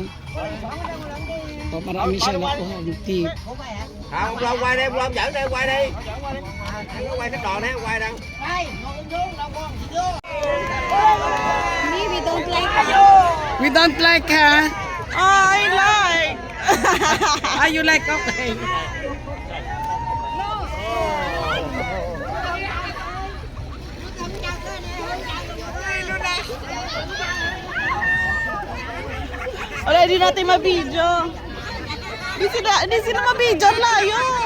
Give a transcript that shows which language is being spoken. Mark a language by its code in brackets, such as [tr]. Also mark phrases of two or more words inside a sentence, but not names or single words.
[tl] Marami siya nakuha ang tip. [vi] Không, Long quay đi, Long dẫn đây, quay đi. Nó quay cái tròn đấy, quay đâu. [en] We don't like We don't like, ha? I like. Ah, you like, okay. [tl] Wala, hindi natin mabidyo. Hindi sila mabidyo. Ang layo.